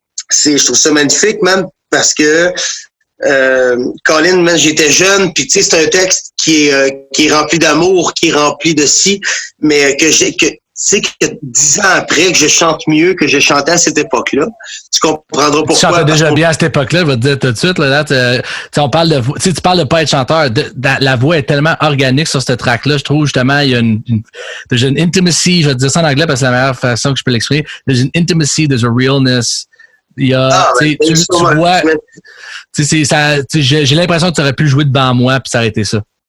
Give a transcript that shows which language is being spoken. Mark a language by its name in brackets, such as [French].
[French] Je trouve ça magnifique, man, parce que Colin, man, j'étais jeune, puis tu sais, c'est un texte qui est rempli d'amour, qui est rempli de si, mais que 10 ans après, que je chante mieux que je chantais à cette époque-là. Tu comprendras pourquoi. Tu chantais déjà bien à cette époque-là, je vais te dire tout de suite. Là, on parle de, tu parles de pas être chanteur. La voix est tellement organique sur ce track-là. Je trouve justement, il y a une intimacy, je vais te dire ça en anglais parce que c'est la meilleure façon que je peux l'exprimer. [English] There's an intimacy, there's a realness. [French] Il y a, tu vois, j'ai l'impression que tu aurais pu jouer devant moi puis ça aurait été ça.